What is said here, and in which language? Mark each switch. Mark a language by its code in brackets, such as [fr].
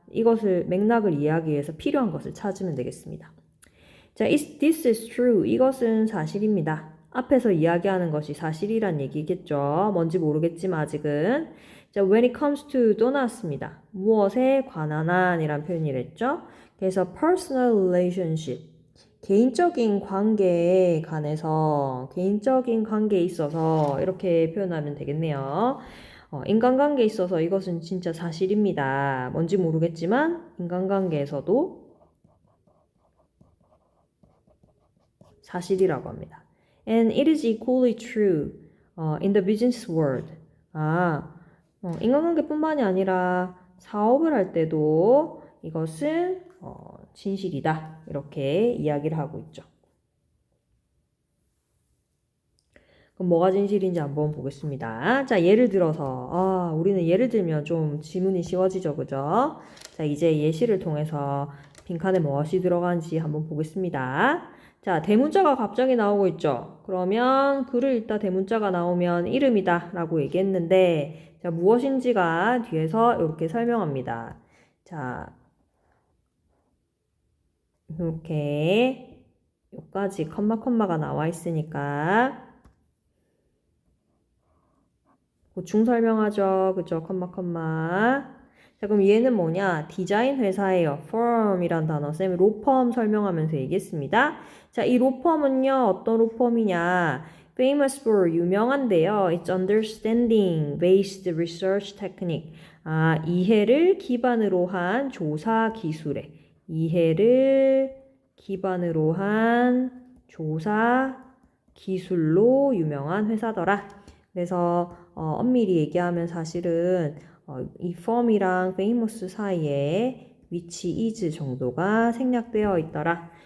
[ko] 이것을 맥락을 이해하기 위해서 필요한 것을 찾으면 되겠습니다. 자, [en] this is true. [ko] 이것은 사실입니다. 앞에서 이야기하는 것이 사실이란 얘기겠죠. 뭔지 모르겠지만 아직은. 자, [en] when it comes to [ko] 또 나왔습니다. 무엇에 관한 한이란 표현이랬죠. 그래서 [en] personal relationship. [ko] 개인적인 관계에 관해서, 개인적인 관계에 있어서 이렇게 표현하면 되겠네요. 인간관계에 있어서 이것은 진짜 사실입니다. 뭔지 모르겠지만 인간관계에서도 사실이라고 합니다. [en] And it is equally true in the business world. [ko] 인간관계뿐만이 아니라 사업을 할 때도 이것은 진실이다. 이렇게 이야기를 하고 있죠. 그럼 뭐가 진실인지 한번 보겠습니다. 자, 예를 들어서 우리는 예를 들면 좀 지문이 쉬워지죠, 그죠? 자, 이제 예시를 통해서 빈칸에 무엇이 들어간지 한번 보겠습니다. 자, 대문자가 갑자기 나오고 있죠. 그러면 글을 읽다 대문자가 나오면 이름이다 라고 얘기했는데 자, 무엇인지가 뒤에서 이렇게 설명합니다. 자, 이렇게 여기까지 컴마가 나와 있으니까 보충 설명하죠. 그죠? 컴마. 자, 그럼 얘는 뭐냐? 디자인 회사예요. firm이란 단어. 쌤이 로펌 설명하면서 얘기했습니다. 자, 이 로펌은요. 어떤 로펌이냐? [en] famous for [ko] 유명한데요. [en] It's understanding based research technique. [ko] 이해를 기반으로 한 조사 기술에. 이해를 기반으로 한 조사 기술로 유명한 회사더라. 그래서 엄밀히 얘기하면 사실은 이 firm이랑 famous 사이에 which is 정도가 생략되어 있더라.